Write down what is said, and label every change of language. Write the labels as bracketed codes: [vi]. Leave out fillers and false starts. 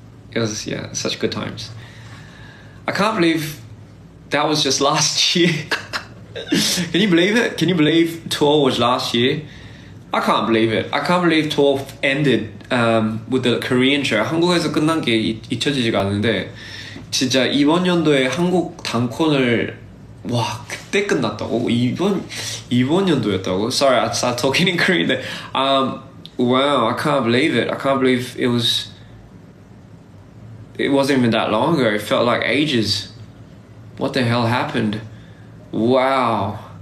[en] It was, such good times. I can't believe that was just last year. Can you believe it? Can you believe tour was last year? I can't believe it. I can't believe tour ended with the Korean show. [ko] 한국에서 끝난 게 잊혀지지가 않는데, 진짜 이번 연도에 한국 단콘을 그때 끝났다고? 이번 연도였다고? [en] Sorry, I started talking in Korean there. Wow, I can't believe it. I can't believe it wasn't even that long ago. It felt like ages. What the hell happened? Wow.